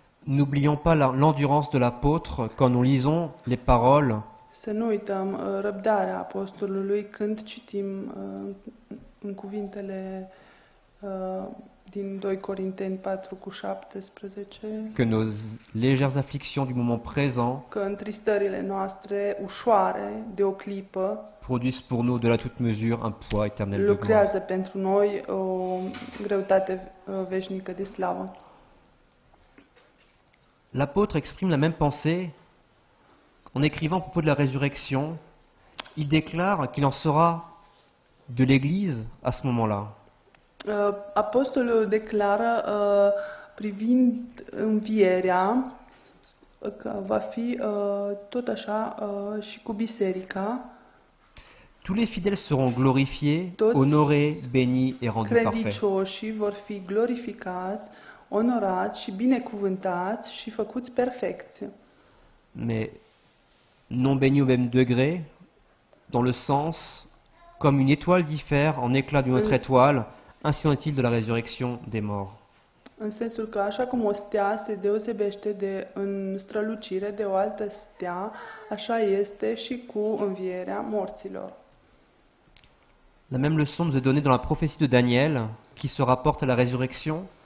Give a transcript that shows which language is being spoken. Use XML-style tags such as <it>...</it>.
<fr>N'oublions pas l'endurance de l'apôtre quand nous lisons les paroles</fr> <ro>Să nu uităm răbdarea apostolului când citim în cuvintele din 2 Corinteni 4:17,</ro> <fr>que nos légères afflictions du moment présent</fr> <ro>că întristările noastre ușoare de o clipă</ro> <fr>produisent pour nous de la toute mesure un poids éternel de gloire.</fr> <ro>lucrează pentru noi o greutate veșnică de slavă.</ro> <fr>L'apôtre exprime la même pensée en écrivant à propos de la résurrection. Il déclare qu'il en sera de l'Église à ce moment-là.</fr> <ro>Apostolul declară privind învierea că va fi tot așa și cu biserica.</ro> <fr>Tous les fidèles seront glorifiés, honorés, bénis et rendus parfaits.</fr> <ro>Credincioșii vor fi glorificați, onorați și binecuvântați și făcuți perfecți.</ro> <fr>Mais non bénis au même degré, dans le sens, comme une étoile diffère en éclat d'une autre étoile, ainsi en est-il de la résurrection des morts.</fr> <ro>În sensul că așa cum o stea se deosebește în strălucire de o altă stea, așa este și cu învierea morților.</ro> <fr>La même leçon nous est donnée dans la prophétie de Daniel, qui se rapporte à la résurrection.</fr>